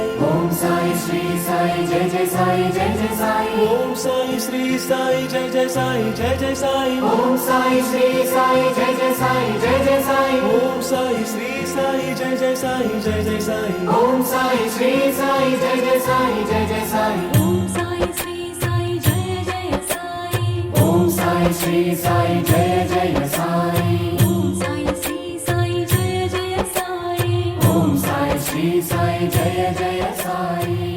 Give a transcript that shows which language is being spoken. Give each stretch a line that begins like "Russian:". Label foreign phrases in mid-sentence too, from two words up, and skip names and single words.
Sanskrit: ओम साई श्री साई जय जय साई जय जय साई. ओम साई श्री साई जय जय साई जय जय साई. ओम साई श्री साई जय जय साई जय जय साई. ओम साई श्री साई जय जय साई जय जय साई. ओम साई श्री साई जय जय साई जय जय साई. ఓం సాయి శ్రీ సాయి జయ జయ సాయి. ओम साई श्री साई जय जय साई. ఓం సాయి శ్రీ సాయి జయ జయ సాయి. ओम साई श्री साई जय जय साई.